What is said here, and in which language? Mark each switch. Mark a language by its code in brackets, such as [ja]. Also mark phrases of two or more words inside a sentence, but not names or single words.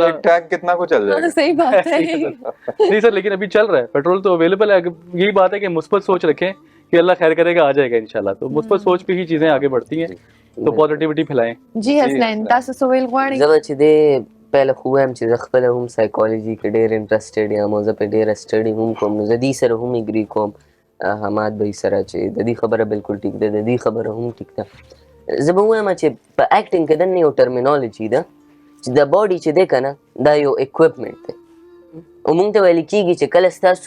[ur] ٹینک کتنا کو چل جائے گا صحیح بات ہے نہیں سر لیکن ابھی چل رہا ہے پیٹرول تو اویلیبل ہے یہی بات ہے کہ مثبت سوچ رکھیں کہ اللہ خیر کرے گا آ جائے گا انشاءاللہ تو مثبت سوچ پہ ہی چیزیں آگے بڑھتی ہیں تو پازیٹیویٹی پھیلائیں [ps] जी हसनैन تاسو څه ویل غواړئ زه به چې دی پهله خو وایم چې زه خپله هم سایکالوجي کې ډېر انټرسټډ یم او زه پرې ډېره سټډي هم کوم نو زه دې سره هم اګري کوم حماد بھائی سره چې د دې خبره بالکل ټیک ده د دې خبره هم ټیک ده زه به ووایم چې په اکټینګ کې دننه یو ټرمینالوجي ده چې د باډي چې دی که نه دا یو اکوپمنټ دی او موږ ته ویل کېږي چې کله ستاسو